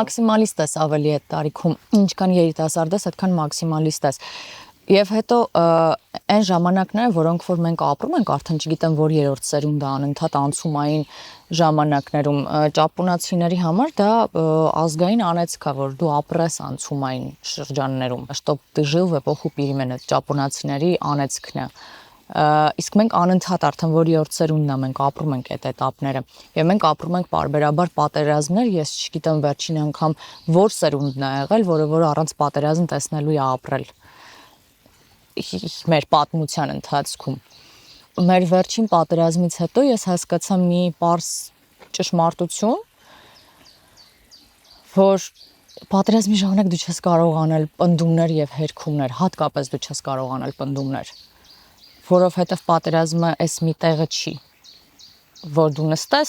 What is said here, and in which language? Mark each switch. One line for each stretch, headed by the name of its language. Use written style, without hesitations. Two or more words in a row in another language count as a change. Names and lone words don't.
Armenian: Մաքսիմալիստ ես ավելի այդ տարիքում, ինչքան երիտասարդ ես, այդքան մաքսիմալիստ ես։ Եվ հետո այն ժամանակները, որոնք որ մենք ապրում ենք, արդեն չգիտեմ, որ երրորդ սերունդը անընդհատ անցումային ժամանակներում ճապոնացիների համար դա ազգային անեծք է, որ դու ապրես անցումային շրջաններում,
Russian: чтоб ты жил в эпоху перемен,
Armenian: ճապոնացիների անեծքն է։ Իսկ մենք անընդհատ արդեն որ երրորդ սերունդն է, մենք ապրում ենք այդ этаպները։ Եվ մենք ապրում ենք պարբերաբար պատերազմներ, ես չգիտեմ վերջին անգամ որ սերունդն է եղել, որը առանց պատերազմ տեսնելու է ապրել մեր պատմության ընթացքում։ Մեր վերջին պատերազմից հետո ես հասկացա մի պարզ ճշմարտություն, որ պատերազմի ժամանակ դու չես կարող անել պնդումներ եւ հերքումներ, հատկապես դու չես կարող անել պնդումներ, որովհետեւ պատերազմը էս մի տեղը չի, որ դու նստես,